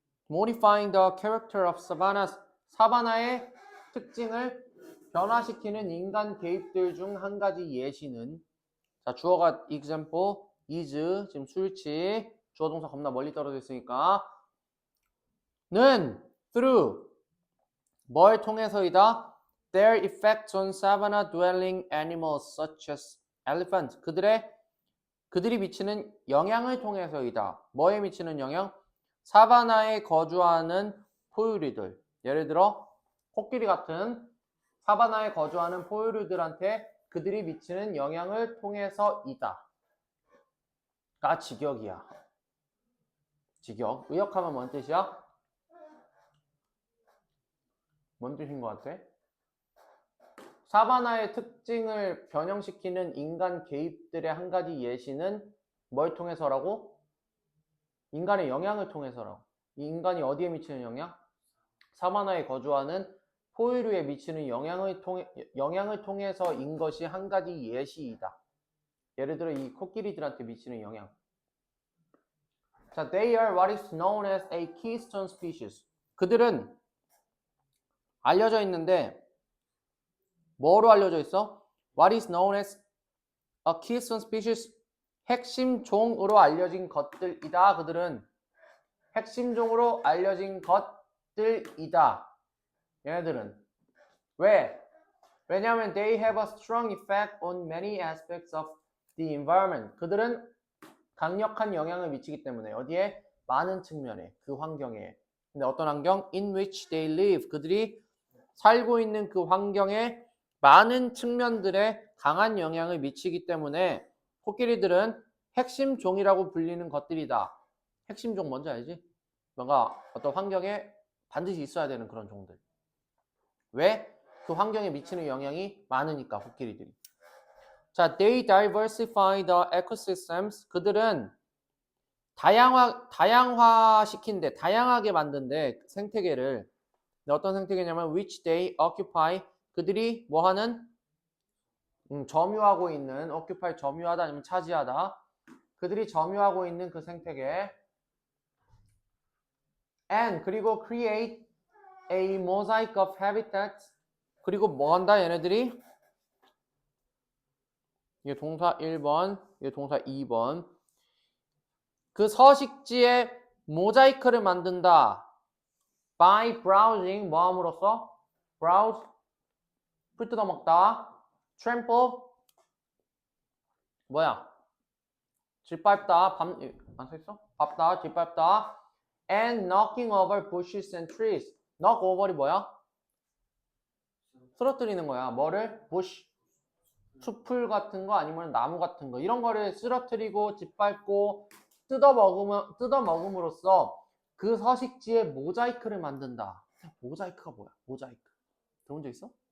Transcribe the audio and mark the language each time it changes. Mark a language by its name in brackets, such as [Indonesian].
[English] Modifying the character of savannas, [Korean] 사바나의 특징을 변화시키는 인간 개입들 중 한 가지 예시는, 자, 주어가 example, is, 지금 수일치, 주어 동사 겁나 멀리 떨어져 있으니까, 는 through, 뭘 통해서이다? [English] Their effects on savanna dwelling animals such as elephant, [Korean] 그들이 미치는 영향을 통해서이다. 뭐에 미치는 영향? 사바나에 거주하는 포유류들, 예를 들어 코끼리 같은 사바나에 거주하는 포유류들한테 그들이 미치는 영향을 통해서이다 가 직역이야. 직역. 의역하면 뭔 뜻이야? 뭔 뜻인 것 같아? 사바나의 특징을 변형시키는 인간 개입들의 한 가지 예시는 뭘 통해서라고? 인간의 영향을 통해서라고. 이 인간이 어디에 미치는 영향? 사바나에 거주하는 포유류에 미치는 영향을 통해서인 것이 한 가지 예시이다. 예를 들어 이 코끼리들한테 미치는 영향. [English] 자, they are what is known as a keystone species. [Korean] 그들은 알려져 있는데 뭐로 알려져 있어? [English] What is known as a keystone species? [Korean] 핵심 종으로 알려진 것들이다. 그들은 핵심 종으로 알려진 것들이다. 얘네들은 왜? 왜냐하면 [English] they have a strong effect on many aspects of the environment. [Korean] 그들은 강력한 영향을 미치기 때문에 어디에? 많은 측면에, 그 환경에. 근데 어떤 환경? [English] In which they live. [Korean] 그들이 살고 있는 그 환경에 많은 측면들에 강한 영향을 미치기 때문에 코끼리들은 핵심 종이라고 불리는 것들이다. 핵심 종 뭔지 알지? 뭔가 어떤 환경에 반드시 있어야 되는 그런 종들. 왜? 그 환경에 미치는 영향이 많으니까 코끼리들이. [English] 자, they diversify the ecosystems. [Korean] 그들은 다양화시킨대, 다양하게 만든대 생태계를. 어떤 생태계냐면 [English] which they occupy. [Korean] 그들이 뭐하는? 점유하고 있는, occupy 점유하다 아니면 차지하다. 그들이 점유하고 있는 그 생태계. [English] and [Korean] 그리고 [English] create a mosaic of habitats. [Korean] 그리고 뭐 한다 얘네들이? 이게 동사 1번, 이게 동사 2번. 그 서식지에 모자이크를 만든다. [English] by browsing, [Korean] 뭐 함으로써? browse, 풀 뜯어먹다. trample, 뭐야? 짓밟다, 안 써있어? 밟다, 짓밟다. [English] and knocking over bushes and trees. [Korean] knock over이 뭐야? 쓰러뜨리는 거야. 뭐를? bush, 숲풀 같은 거 아니면 나무 같은 거 이런 거를 쓰러뜨리고 짓밟고 뜯어먹음으로써 그 서식지에 모자이크를 만든다. 모자이크가 뭐야? 모자이크. 들어본 적 있어?